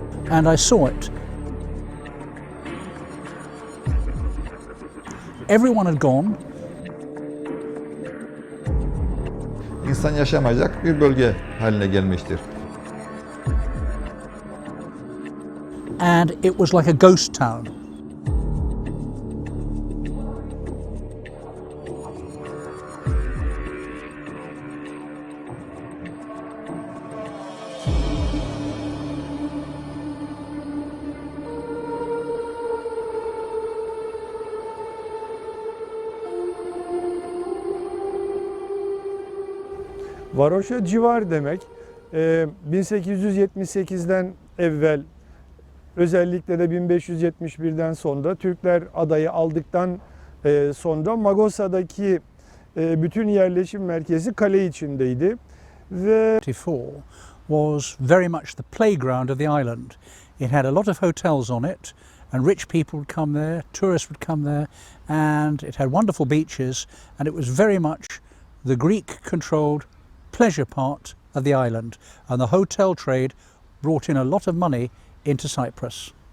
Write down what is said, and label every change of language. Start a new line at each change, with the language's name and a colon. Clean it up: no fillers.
English: And I saw it. Everyone had gone.
Turkish: İnsan yaşamayacak bir bölge haline gelmiştir.
English: And it was like a ghost town.
Turkish: Varoşa civar demek. 1878'den evvel, özellikle de 1571'den sonra Türkler adayı aldıktan sonra Magosa'daki bütün yerleşim merkezi kale içindeydi ve
English: 1944 was very much the playground of the island. It had a lot of hotels on it, and rich people would come there, tourists would come there, and it had wonderful beaches, and it was very much the Greek-controlled pleasure part of the island, and the hotel trade brought in a lot of money into Cyprus.